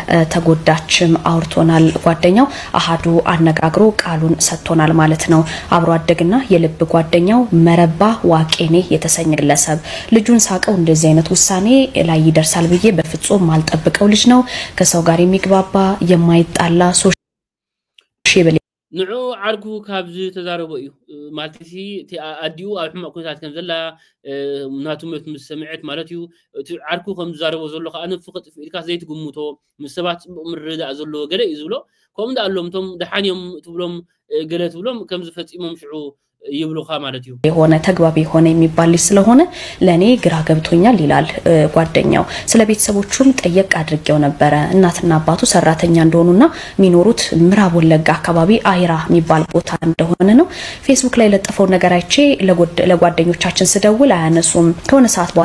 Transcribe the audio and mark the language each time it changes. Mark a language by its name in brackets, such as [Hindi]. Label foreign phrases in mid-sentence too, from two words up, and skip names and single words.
[Amharic] ተጎዳችም አውርቶናል ጓደኛው አሃዱ አነጋግሮ ቃሉን ሰጥቶናል ማለት ነው አብሮ አደግና የልብ ጓደኛው መረባ ዋቄኔ የተሰኘ ግለሰብ ልጁን ሳቀው እንደዚህ አይነት ውሳኔ ላይ ይደርሳል ብዬ በፍጹም ማልጠብቀው ልጅ ነው ከሰው ጋር የሚግባባ የማይጣላ ሶሺብል [Tigrinya] ንዑ ዓርኩ ካብዚ ተዛረበ እዩ ማለትሲ ኣዲኡ ኣብ ሕማቅ ኩነታት ከም ዘላ ናቱ ሞት ምስ ሰምዐት ማለት እዩ እቲ ዓርኩ ከም ዝዛረበ ዘሎ ከዓ ንፍቅጥ ኢልካ ዘይትግምቶ ምስ ሰባት ጽቡቕ ምርዳእ ዘሎ ገለ እዩ ዝብሎ ከምኡ እንዳኣሎም ቶም ደሓንዮም ትብሎም ገለ ትብሎም ከም ዝፈጺሞም ሽዑ ይብሉኻ ማለት እዩ [Amharic] የሆነ ተግባቢ ሆነ የሚባል ልጅ ስለሆነ ለኔ ግራ ገብቶኛል ይላል ጓደኛው ስለ ቤተሰቦቹም ጠየቅ አድርጌው ነበር እናትና አባቱ ሰራተኛ እንደሆኑና ሚኖሩት ምዕራብ ወለጋ አካባቢ አይራ የሚባል ቦታ እንደሆነ ነው ፌስቡክ ላይ ለጠፈው ነገር አይቼ ለጓደኞቻችን ስደውል አያነሱም ከሆነ ሰዓት በኋላ